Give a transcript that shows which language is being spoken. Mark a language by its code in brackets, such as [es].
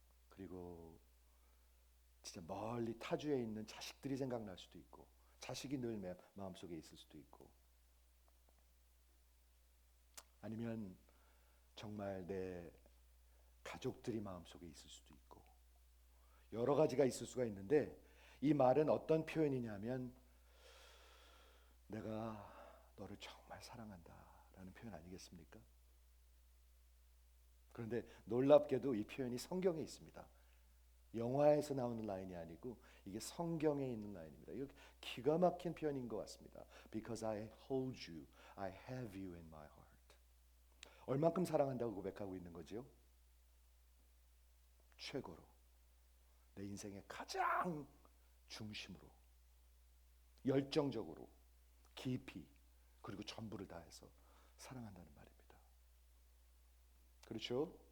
[ko] 그리고 진짜 멀리 타주에 있는 자식들이 생각날 수도 있고, 자식이 늘 마음속에 있을 수도 있고, 아니면 정말 내 가족들이 마음속에 있을 수도 있고, 여러 가지가 있을 수가 있는데, 이 말은 어떤 표현이냐면 내가 너를 정말 사랑한다 라는 표현 아니겠습니까? 그런데 놀랍게도 이 표현이 성경에 있습니다. 영화에서 나오는 라인이 아니고 이게 성경에 있는 라인입니다. 이거 기가 막힌 표현인 것 같습니다. [en] Because I hold you, I have you in my heart. [ko] 얼만큼 사랑한다고 고백하고 있는 거죠? 최고로, 내 인생의 가장 중심으로, 열정적으로, 깊이, 그리고 전부를 다해서 사랑한다는 말입니다. 그렇죠?